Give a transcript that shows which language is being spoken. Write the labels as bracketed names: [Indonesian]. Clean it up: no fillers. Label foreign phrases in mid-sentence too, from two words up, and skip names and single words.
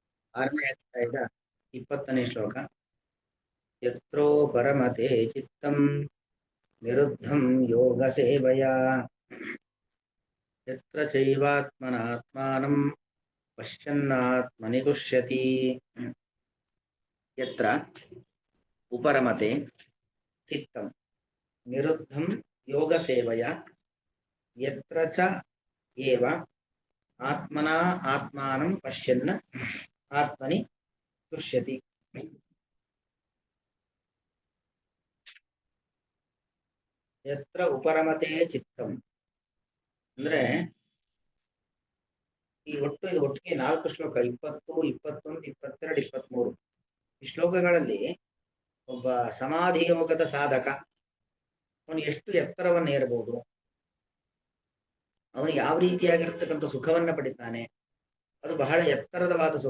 [Kannada] ಆರನೇ ಅಧ್ಯಾಯದ 20ನೇ ಶ್ಲೋಕ. [Sanskrit] ಯತ್ರೋ ಪರಮತೆ ಚಿತ್ತಂ ನಿರುದ್ಧಂ ಯೋಗ ಸೇವಯಾ ಯತ್ರ ಚೈವಾತ್ಮನಾತ್ಮಾನಂ ಪಶ್ಯನ್ನಾತ್ಮನಿ ತುಷ್ಯತಿ. ಯತ್ರ ಉಪರಮತೆ ಚಿತ್ತಂ ನಿರುದ್ಧಂ ಯೋಗ ಸೇವಯಾ ಯತ್ರ ಚ ಏವ ಆತ್ಮನಾ ಆತ್ಮಾನಂ ಪಶ್ಯನ್ನ ಆತ್ಮನಿ ತುಷ್ಯತಿ. ಯತ್ರ ಉಪರಮತೆ ಚಿತ್ತಂ [Kannada] ಅಂದ್ರೆ ಈ ಇದು ಒಟ್ಟಿಗೆ 4 ಶ್ಲೋಕ, 20, 21, 22, 23. ಈ ಶ್ಲೋಕಗಳಲ್ಲಿ ಒಬ್ಬ ಸಮಾಧಿ ಯೋಗದ ಸಾಧಕ ಅವನು ಎಷ್ಟು ಎತ್ತರವನ್ನು ಏರಬಹುದು, ಅವನು ಯಾವ ರೀತಿಯಾಗಿರ್ತಕ್ಕಂಥ ಸುಖವನ್ನ ಪಡಿತಾನೆ, ಅದು ಬಹಳ ಎತ್ತರದವಾದ ಸುಖ.